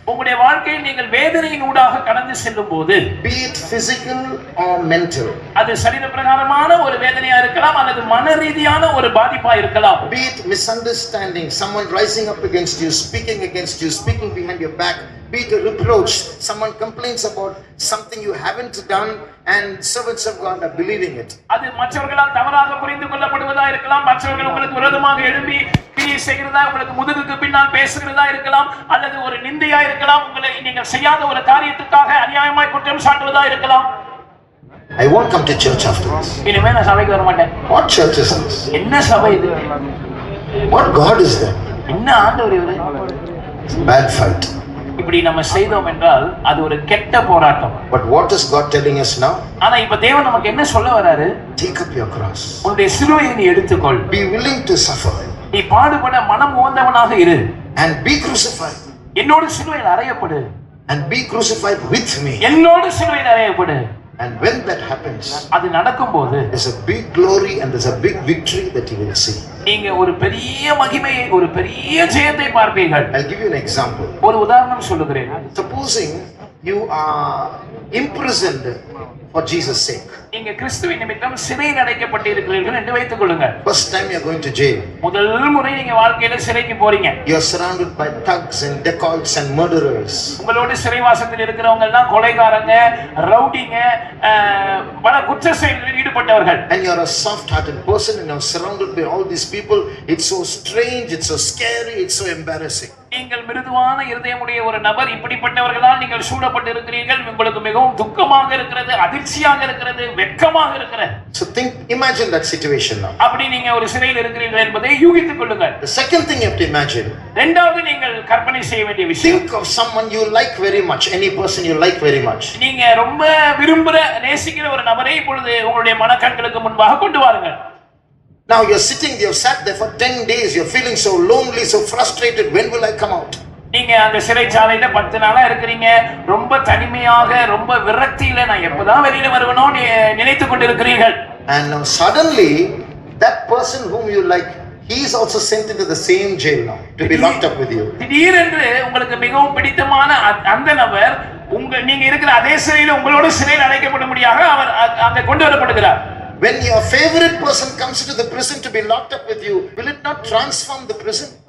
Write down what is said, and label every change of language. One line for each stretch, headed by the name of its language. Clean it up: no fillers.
Tamil: உங்களுடைய வாழ்க்கையில் நீங்கள் வேதனையின் ஊடாக கடந்து செல்லும் போது,
English: be it physical or mental,
Tamil: அது சரீர பிரகாரமான ஒரு வேதனையா இருக்கலாம் அல்லது மன ரீதியான ஒரு பாதிப்பா இருக்கலாம்.
English: be it misunderstanding, someone rising up against you, speaking behind your back, be it a reproach, someone complains about something you haven't done and servants of God are believing it.
Tamil: அது மற்றவர்களால் தவறாக புரிந்து கொள்ளப்படுவதா இருக்கலாம், மற்றவர்கள் உங்களுக்கு விரோதமாக எழும்பி கிரியை செய்கிறதா, உங்களுக்கு முதுகுக்கு பின்னால் பேசுகிறதா இருக்கலாம், அல்லது ஒரு நிந்தையா இருக்கலாம், உங்களை நீங்கள் செய்யாத ஒரு காரியத்துக்காக அநியாயமாய் குற்றம் சாட்டுவதா இருக்கலாம்.
English: I won't come to church after this.
Tamil: இனிமே நான் சபைக்கு வர மாட்டேன்.
English: What church is this?
Tamil: என்ன சபை இது?
English: What God is that?
Tamil: என்ன ஆண்டவர் இவரு?
English: Bad fight.
Tamil: இப்படி நம்ம செய்தோம் என்றால் அது ஒரு கெட்ட போராட்டம்.
English: But what is God telling us now?
Tamil: ஆனா இப்ப தேவன் நமக்கு என்ன சொல்ல வராரு?
English: Take up your cross.
Tamil: உன்னுடைய சிலுவையை நீ எடுத்துக்கொள்.
English: Be willing to suffer.
Tamil: நீ பாடுபட மனம் உவந்தவனாக இரு.
English: And be crucified.
Tamil: என்னோடு சிலுவையில் அறையப்படு.
English: And be crucified with me.
Tamil: என்னோடு சிலுவையில் அறையப்படு.
English: And when that happens,
Tamil: அது நடக்கும்போது
English: there's a big glory and there's a big victory that you will see.
Tamil: நீங்க ஒரு பெரிய மகிமையை ஒரு பெரிய ஜெயத்தை பார்ப்பீர்கள்.
English: I'll give you an example.
Tamil: ஒரு உதாரணம் சொல்லுகிறேன்.
English: Supposing you are imprisoned for Jesus' sake.
Tamil: நீங்க கிறிஸ்துவின் நிமித்தம் சிறையில் அடைக்கப்பட்டிருக்கிறீர்கள் என்று வைத்துக் கொள்ளுங்கள்.
English: First time you are going to jail.
Tamil: முதல் முறை நீங்க வாழ்க்கையில சிறைக்கு போறீங்க.
English: You are surrounded by thugs and dacoits and murderers.
Tamil: உங்களோட சிறைவாசத்தில் இருக்கிறவங்க எல்லாம் கொலைகாரங்க, ரவுடிங்க, பல குற்ற செயல்களில் ஈடுபட்டவர்கள்.
English: And you are a soft-hearted person and you are surrounded by all these people. It's so strange, it's so scary, it's so embarrassing.
Tamil: நீங்கள் மிருதுவான இருதயமுடைய ஒரு நபர், இப்படிப்பட்டவர்களால் நீங்கள் சூழப்பட்டு இருக்கிறீர்கள். உங்களுக்கு மிகவும் துக்கமாக இருக்கிறது, அதிர்ச்சியாக இருக்கிறது, வெட்கமாக இருக்கிறது.
English: So imagine that situation now.
Tamil: அப்படி நீங்க ஒரு சிறையில் இருக்கிறீர்கள் என்பதை யூகித்துக் கொள்ளுங்கள்.
English: The second thing you have to imagine.
Tamil: இரண்டாவது நீங்கள் கற்பனை செய்ய வேண்டிய விஷயம்.
English: Think of someone you like very much, any person you like very much.
Tamil: நீங்க ரொம்ப விரும்புற, நேசிக்கிற ஒரு நபரை இப்பொழுது உங்களுடைய மனக்கண்களுக்கு முன்பாக கொண்டு வாருங்கள்.
English: Now you're sitting, you've sat there for 10 days, you're feeling so lonely, so frustrated, when will I come out?
Tamil: நீங்க அந்த சிறைச்சாலையில 10 நாளா இருக்கிறீங்க, ரொம்ப தனிமையாக, ரொம்ப விரக்தியில நான் எப்பதான் வெளியில வருவனோ நினைத்துக் கொண்டிருக்கிறீர்கள்.
English: And now suddenly that person whom you like, he is also sent into the same jail now to be locked up with you.
Tamil: திடீரென்று உங்களுக்கு மிகவும் பிடித்தமான அந்த நபர் நீங்க இருக்கிற அதே சிறையில உங்களோட சிறையில் அடைக்கப்படும்படியாக அவர் அங்க கொண்டு வரப்படுகிறார்.
English: When your favorite person comes into the prison to be locked up with you, will it not transform the prison?